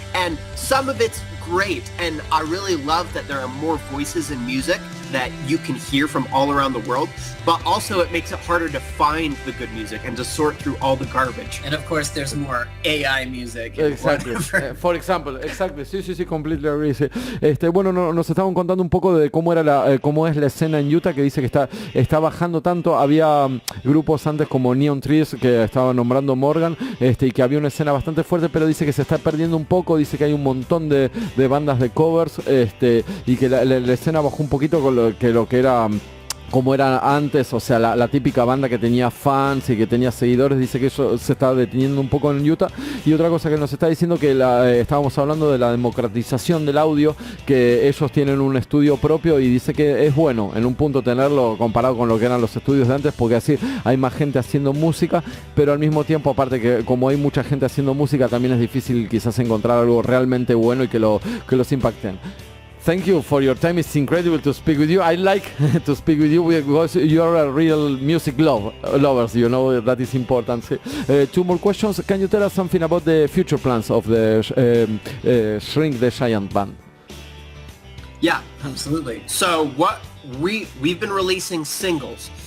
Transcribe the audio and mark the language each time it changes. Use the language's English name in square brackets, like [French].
[English] And some of it's great, and I really love that there are more voices in music that you can hear from all around the world, but also it makes it harder to find the good music and to sort through all the garbage. And of course there's more AI music. Exactly. For example, exactly. Sí, completely agree. Sí. [Spanish] Bueno, nos estaban contando un poco de cómo es la escena en Utah, que dice que está bajando tanto. Había grupos antes como Neon Trees, que estaba nombrando Morgan, y que había una escena bastante fuerte, pero dice que se está perdiendo un poco. Dice que hay un montón de bandas de covers, y que la escena bajó un poquito con lo que era como era antes, o sea, la típica banda que tenía fans y que tenía seguidores. Dice que eso se está deteniendo un poco en Utah. Y otra cosa que nos está diciendo, que estábamos hablando de la democratización del audio, que ellos tienen un estudio propio, y dice que es bueno en un punto tenerlo comparado con lo que eran los estudios de antes, porque así hay más gente haciendo música, pero al mismo tiempo, aparte que como hay mucha gente haciendo música, también es difícil quizás encontrar algo realmente bueno y que los impacten. [English] Thank you for your time. It's incredible to speak with you. I like to speak with you because you are a real music lovers. That is important. Two more questions. Can you tell us something about the future plans of the Shrink the Giant band? Yeah, absolutely. So we've been releasing singles,